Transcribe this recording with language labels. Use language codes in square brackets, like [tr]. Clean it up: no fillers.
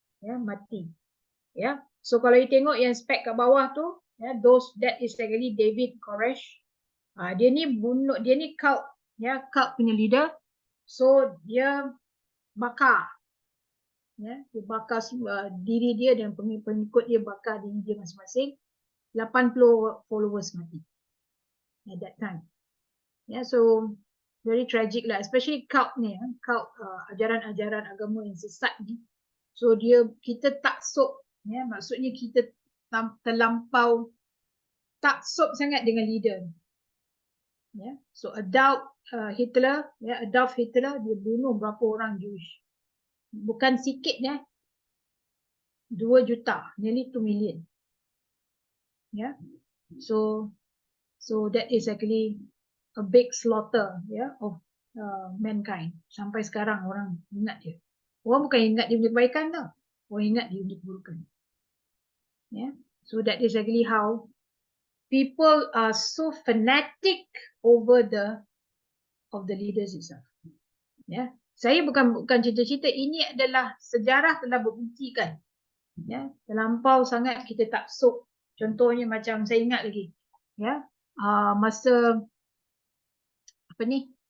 [ms] Mati. So kalau you tengok yang spek kat bawah tu, [en] that is actually [ms] David Koresh. Dia ni cult punya leader. So dia bakar. Dia bakar diri dia dan pengikut dia bakar diri dia masing-masing. [en] 80 followers mati at that time. So very tragic [ms] lah, especially cult ni, ajaran-ajaran agama yang sesat ni. So kita taksub, maksudnya kita terlampau taksub sangat dengan leader. So Adolf Hitler dia bunuh berapa orang Jewish. Bukan sikit 2 juta, [en] nearly 2 million. So that is actually a big slaughter of mankind. [ms] Sampai sekarang orang ingat dia. Orang bukan ingat dia punya kebaikan tau. Orang ingat dia punya keburukan. [en] So that is actually how people are so fanatic over the leaders itself. [ms] Saya bukan cerita-cerita, ini adalah sejarah telah berbuktikan. Terlampau sangat kita taksub. Contohnya macam saya ingat lagi. Masa apa ni?